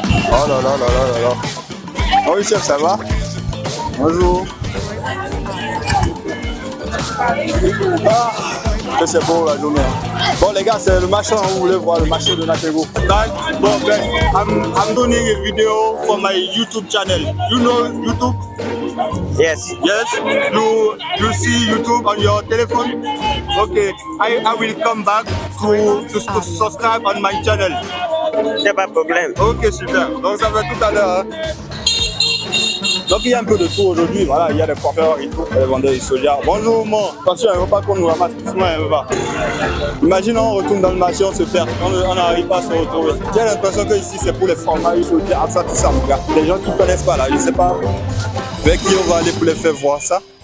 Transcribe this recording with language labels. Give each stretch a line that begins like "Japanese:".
French: Oh là là là là là là. Oh oui chef, ça va? Bonjour. Ah, que c'est beau la journée. Bon les gars, c'est le marché, vous voulez voir le marché de Nakego. Bon ben,
English: I'm doing a video for my YouTube channel. You know YouTube? Yes. Yes? You see YouTube on your telephone? Okay, I will come back to subscribe on my channel.
French: C'est pas de problème. Ok, super. Donc ça fait tout à l'heure. Hein. Donc il y a un peu de tout aujourd'hui, voilà, il y a des coiffeurs et tout, les vendeurs de soja. Bonjour mon, attention, il ne faut pas qu'on nous ramasse, doucement, il ne veut pas. Imagine on retourne dans le marché, on se perd, on n'arrive pas à se retrouver. J'ai l'impression que ici c'est pour les fromages, soja, ça, tout ça, mon gars. Les gens qui ne connaissent pas là, je ne sais pas avec qui on va aller pour les faire voir ça.